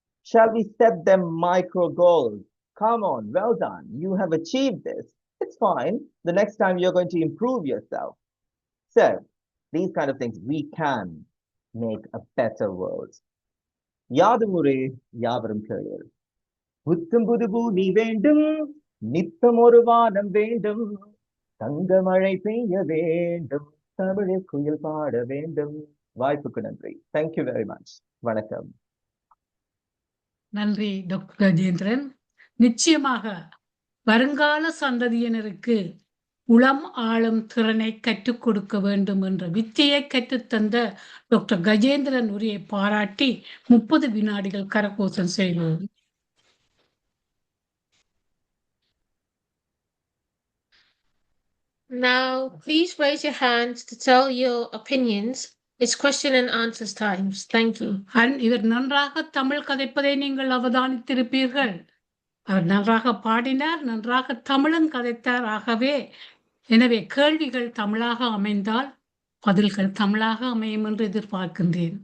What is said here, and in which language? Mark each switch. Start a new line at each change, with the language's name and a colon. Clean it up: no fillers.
English: Shall we set them micro goals? Come on, well done. You have achieved this. It's fine. The next time you're going to improve yourself. So these kind of things, we can make a better world. Yadamure Yavaram Keril.
Tamil: புத்தம் புது பூமி வேண்டும் நித்தம் ஒரு வானம் வேண்டும் தங்க மழை பெய்ய வேண்டும் தமிழில் குயில் பாட வேண்டும் வாய்ப்புக்கு நன்றி.
English: Thank you very much. வணக்கம்.
Tamil: நன்றி டாக்டர் கஜேந்திரன். நிச்சயமாக வருங்கால சந்ததியினருக்கு உளம் ஆளும் திறனை கற்றுக் கொடுக்க வேண்டும் என்ற வித்தையை கற்றுத்தந்த டாக்டர் கஜேந்திரன் உரையை பாராட்டி 30 வினாடிகள் கரகோஷம் செய்வோம்.
English: Now, please raise your hands to tell your opinions. It's question and answers times. Thank you.
Tamil: இவர் நன்றாக தமிழ் கதைப்பதை நீங்கள் அவதானித்திருப்பீர்கள். அவர் நன்றாக பாடினார், நன்றாக தமிழும் கதைத்தார். ஆகவே எனவே கேள்விகள் தமிழாக அமைந்தால் பதில்கள் தமிழாக அமையும் என்று எதிர்பார்க்கின்றேன்.